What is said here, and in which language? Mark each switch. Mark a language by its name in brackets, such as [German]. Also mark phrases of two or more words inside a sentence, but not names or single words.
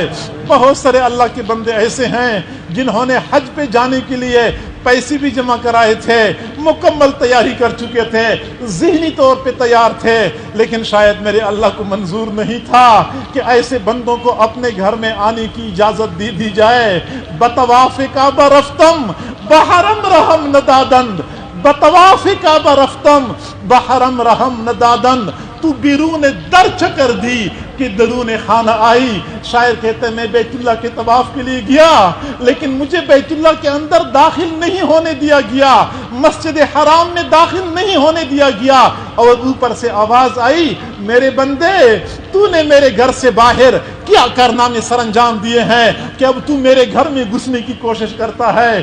[Urdu] بہت سارے اللہ کے بندے ایسے ہیں جنہوں نے حج پہ جانے کے لیے پیسے بھی جمع کرائے تھے، مکمل تیاری کر چکے تھے، ذہنی طور پہ تیار تھے، لیکن شاید میرے اللہ کو منظور نہیں تھا کہ ایسے بندوں کو اپنے گھر میں آنے کی اجازت دی جائے۔ [Persian] بطواف کعبہ رفتم بحرم رحم ندادند، بطواف کعبہ رفتم بحرم رحم ندادند، تو بیرون در چکر دی کہ درون خانہ آئی۔ [Urdu] شاعر کہتے ہیں میں بیت اللہ کے طواف کے لیے گیا، لیکن مجھے بیت اللہ کے اندر داخل نہیں ہونے دیا گیا، مسجد حرام میں داخل نہیں ہونے دیا گیا، اور اوپر سے آواز آئی میرے بندے تو نے میرے گھر سے باہر کیا کارنامے سر انجام دیے ہیں کہ اب تو میرے گھر میں گھسنے کی کوشش کرتا ہے۔